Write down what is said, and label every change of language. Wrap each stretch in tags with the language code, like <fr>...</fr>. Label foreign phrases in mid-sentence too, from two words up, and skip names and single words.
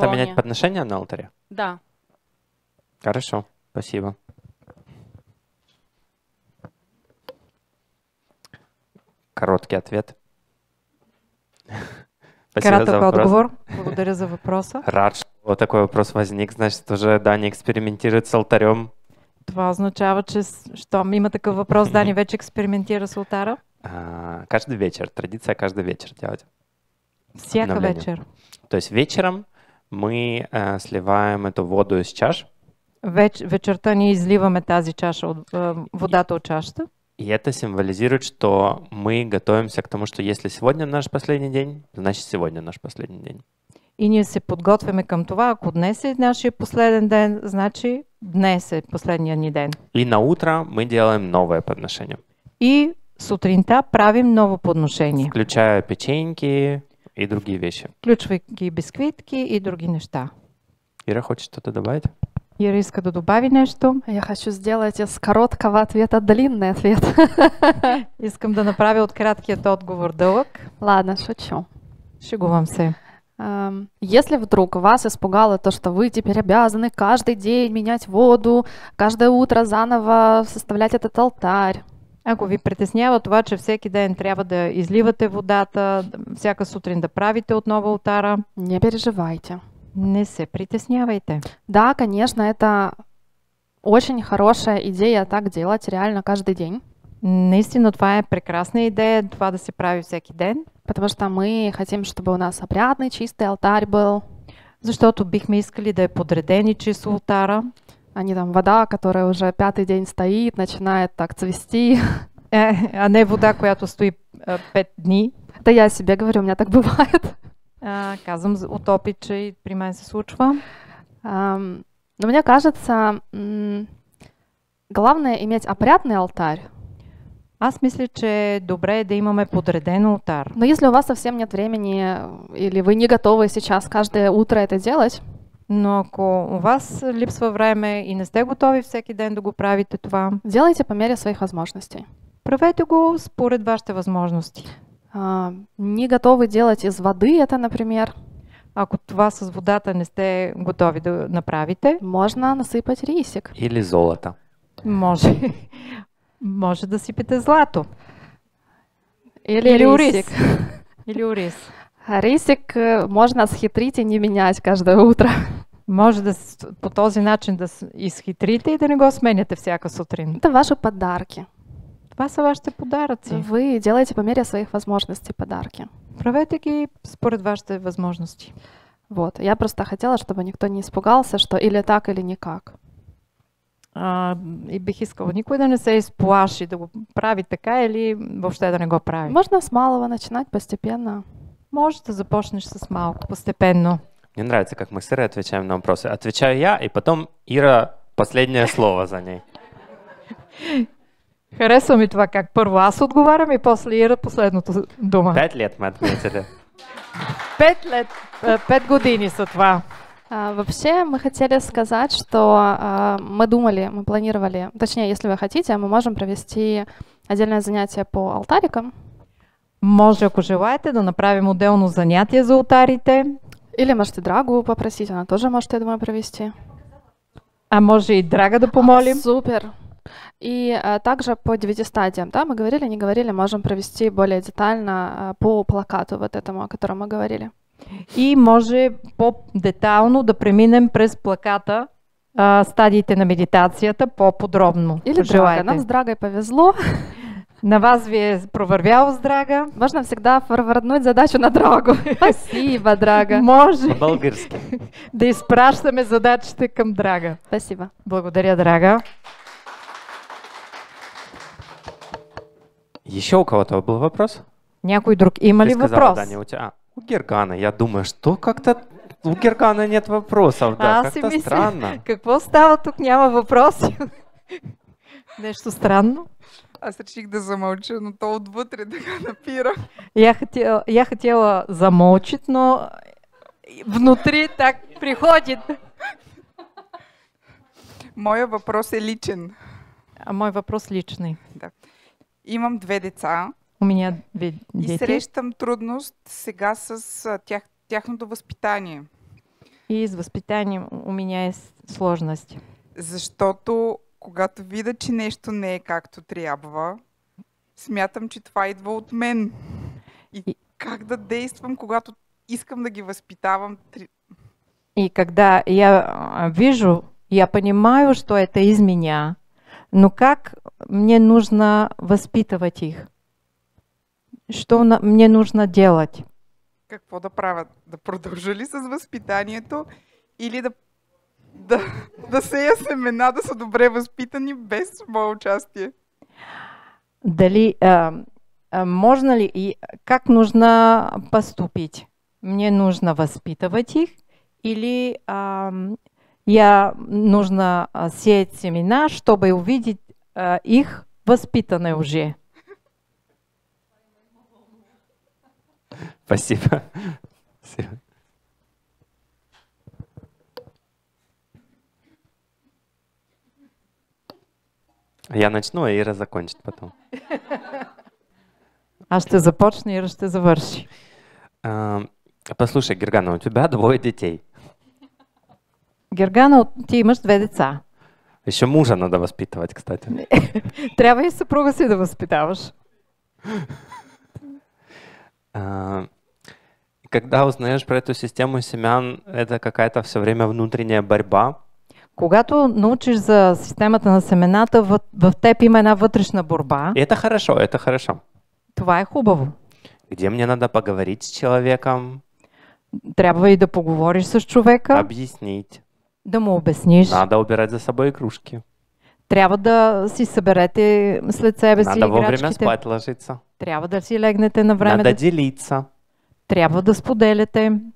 <ru>благовония. менять подношения на алтаре? Да. Хорошо, спасибо. Короткий ответ. Спасибо за</ru> <bg>Кратък</bg> <ru>вопрос.</ru> <bg>отговор. Благодаря за въпроса.</bg> <ru>Рад, что такой вопрос возник. Значит, уже Даня экспериментирует с алтарем.</ru> <bg>Това означава, че щом има такъв въпрос, Дани вече експериментира с ултара.</bg> <ru>Каждый вечер. Традиция каждый вечер делать.</ru> <bg>Всяка</bg> <ru>Обновление.</ru> <bg>вечер.</bg> <ru>То есть вечером мы сливаем эту воду из чаш,</ru> <bg>Вечерта ние изливаме тази чаша от водата от чашата.</bg> <ru>и это символизирует, что мы готовимся к тому, что если сегодня наш последний день, значит сегодня наш последний день.</ru> <bg>И ние се подготвяме към това. Ако днес е нашия последен ден, значи днес е последния ни ден.</bg> <ru>И на утро мы делаем новое подношение,</ru> <bg>И сутринта правим ново подношение,</bg> <ru>включая печеньки и другие вещи.</ru> <bg>включвайки бисквитки и други неща.</bg> <ru>Ира хочет что-то добавить?</ru> <bg>Ира иска да добави нещо.</bg> <ru>Я хочу сделать из короткого ответа длинный ответ.</ru> <bg>Искам да направя от краткият отговор дълъг.</bg> <ru>Ладно, шучу.</ru> <bg>Шегувам се.</bg> <ru>Если вдруг вас испугало то, что вы теперь обязаны каждый день менять воду, каждое утро заново составлять этот алтарь,</ru> <bg>Ако ви притеснява това, че всеки ден трябва да изливате водата, всяка сутрин да правите отново ултара,</bg> <ru>не переживайте.</ru> <bg>не се притеснявайте.</bg> <ru>Да, конечно, это очень хорошая идея так делать реально каждый день,</ru> <bg>Наистина това е прекрасна идея, това да се прави всеки ден,</bg> <ru>потому что мы хотим, чтобы у нас опрятный, чистый алтарь был,</ru> <bg>защото бихме искали да е подреден и чист ултара,</bg> <ru>а не там вода, которая уже 5-й день стоит, начинает так цвести.</ru> <bg>а не вода, която стои 5 дни.</bg> <ru>Это я себе говорю, у меня так бывает.</ru> <bg>Казвам от опит, че и при мен се случва.</bg> <ru>Но мне кажется, главное иметь опрятный алтарь.</ru> <bg>Аз мисля, че е добре да имаме подреден ултар.</bg> <ru>Но если у вас совсем нет времени, или вы не готовы сейчас каждое утро это делать,</ru> <bg>Но ако у вас липсва време и не сте готови всеки ден да го правите това,</bg> <ru>делайте по мере своих возможностей.</ru> <bg>правете го според вашите възможности.</bg> <ru>Не готовы делать из воды это, например,</ru> <bg>Ако това с водата не сте готови да направите,</bg> <ru>можно насыпать рисик. Или золото.</ru> <bg>може да сипете злато. Или ориз.</bg> <ru>рисик.</ru> <bg>Или ориз.</bg> <ru>Рисик можно схитрить и не менять каждое утро.</ru> <bg>Може да по този начин да изхитрите и да не го сменяте всяка сутрин.</bg> <ru>Это ваши подарки.</ru> <bg>Това са вашите подаръци.</bg> <ru>Вы делаете по мере своих возможностей подарки.</ru> <bg>Правете ги според вашите възможности.</bg> <ru>Вот. Я просто хотела, чтобы никто не испугался, что или так, или никак.</ru> <bg>И бих искала никой да не се изплаши да го прави така или въобще да не го прави.</bg> <ru>Можно с малого начинать постепенно.</ru> <bg>Може да започнеш с малко, постепенно.</bg> <ru>Мне нравится, как мы с Ирой отвечаем на вопросы. Отвечаю я, и потом Ира последнее слово за ней.</ru> <bg>Харесва ми това как първо аз отговарям и после Ира последното дума.</bg> <ru>5 лет мы отметили.</ru> <bg>5 години са това.</bg> <ru>Вообще мы хотели сказать, что мы думали, мы планировали, точнее, если вы хотите, мы можем провести отдельное занятие по алтарикам.</ru> <bg>Може, ако желаете, да направим отделно занятие за ултарите.</bg> <ru>Или можете Драгу попросить, она тоже может, я думаю, провести.</ru> <bg>А може и Драга да помолим.</bg> <ru>Супер. И также по 9 стадиям, да, мы говорили, не говорили, можем провести более детально по плакату вот этому, о котором мы говорили.</ru> <bg>И може по-детално да преминем през плаката стадиите на медитацията по-подробно.</bg> <ru>Или Драга. Нам с Драгой повезло.</ru> <bg>На вас ви е провървяло с Драга.</bg> <ru>Можно всегда форварднуть задачу на Драгу. Спасибо, Драга.</ru> <bg>Може По-български. да изпращаме задачите към Драга.</bg> <ru>Спасибо.</ru> <bg>Благодаря, Драга.</bg> <ru>Еще у кого-то был вопрос?</ru> <bg>Някой друг има ли</bg> <ru>Ты сказала,</ru> <bg>въпрос?</bg> <ru>Даня, у тебя... у Гергана. Я думаю, что как-то у Гергана нет вопросов. Да,</ru> <bg>Аз си</bg> <ru>как-то</ru> <bg>мисля,</bg> <ru>странно.</ru> <bg>какво става тук, няма въпроси. Нещо странно. Аз реших да замълча, но то отвътре да го напира.</bg> <ru>Я хотела замолчить, но внутри так приходит.</ru> <bg>Моя въпрос е личен.</bg> <ru>А мой въпрос личный.</ru> <bg>Да. Имам 2 деца</bg> <ru>У меня 2</ru> <bg>и</bg> <ru>дети.</ru> <bg>срещам трудност сега с тяхното възпитание.</bg> <ru>И с възпитанием у меня есть сложность.</ru> <bg>Защото когато видя, че нещо не е както трябва, смятам, че това идва от мен. И как да действам, когато искам да ги възпитавам?</bg> <ru>И когда я вижу, я понимаю, что это из меня, Но как мне нужно воспитывать их? Что мне нужно делать?</ru> <bg>Какво да правят? Да продължа ли с възпитанието или да сея семена, да са добре възпитани без мое участие?</bg> <ru>Дали можно ли и как нужно поступить? Мне нужно воспитывать их или я нужно сеять семена, чтобы увидеть их воспитанные уже? Спасибо. Я начну, а Ира закончит потом.</ru> <bg>Аз ще започна, Ира ще завърши.</bg> <ru>Послушай, Гергана, у тебя 2 детей.</ru> <bg>Гергана, ти имаш 2 деца.</bg> <ru>Еще мужа надо воспитывать, кстати.</ru> <bg>Трябва и съпруга си да възпитаваш.</bg> <ru>Когда узнаешь про эту систему семян, это какая-то все время внутренняя борьба.</ru> <bg>Когато научиш за системата на семената, в теб има една вътрешна борба.</bg> <ru>И это хорошо, это хорошо.</ru> <bg>Това е хубаво.</bg> <ru>Где мне надо поговорить с человеком,</ru> <bg>Трябва и да поговориш с човека,</bg> <ru>объяснить.</ru> <bg>да му обясниш.</bg> <ru>Надо убирать за собой игрушки.</ru> <bg>Трябва да си съберете след себе си</bg> <ru>Надо вовремя</ru> <bg>играчките.</bg> <ru>спать ложиться.</ru> <bg>Трябва да си легнете на време.</bg> <ru>Надо делиться.</ru> <bg>Трябва да споделяте.</bg>